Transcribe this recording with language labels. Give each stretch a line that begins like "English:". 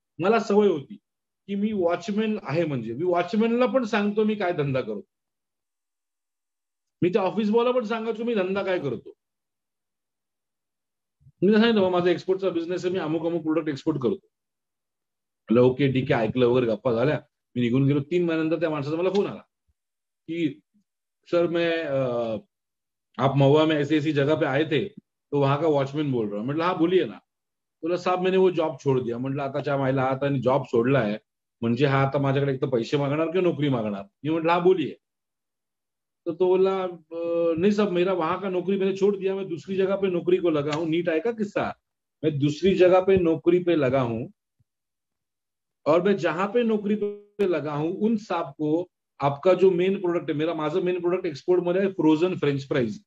Marathi: मला सवय होती की मी वॉचमॅन आहे, म्हणजे मी वॉचमॅनला पण सांगतो मी काय धंदा करतो. मी त्या ऑफिस बॉयला पण सांगायचो मी धंदा काय करतो. मी सांगितलं माझा एक्सपोर्टचा बिझनेस आहे, मी अमुक अमुक प्रोडक्ट एक्सपोर्ट करतो. ओके ठीक आहे, ऐकलं वगैरे, गप्पा झाल्या, मी निघून गेलो. 3 महिन्यानंतर त्या माणसाचा मला फोन आला की
Hindi: सर आप महुआ में ऐसी ऐसी जगह पे आए थे, तो वहां का वॉचमैन बोल रहा हूँ.
Marathi: म्हटलं हा
Hindi: बोलिए ना. बोला साहब मैंने वो जॉब छोड़ दिया.
Marathi: म्हटलं आताच्या मायला, आता जॉब सोडलाय म्हणजे हा आता माझ्याकडे एक तर पैसे मागणार किंवा नोकरी मागणार. मी म्हटलं हा बोलिए.
Hindi: तो बोला नहीं साहब, मेरा वहां का नौकरी मैंने छोड़ दिया, मैं दूसरी जगह पे नौकरी को लगा हूँ. नीट है का किस्सा? मैं दूसरी जगह पे नौकरी पे लगा हूँ और मैं जहां पे नौकरी पे लगा हूं उन साहब को आपका जो मेन प्रोडक्ट है,
Marathi: माझं मेन प्रोडक्ट एक्सपोर्ट मध्ये फ्रोझन फ्रेंच फ्राईज.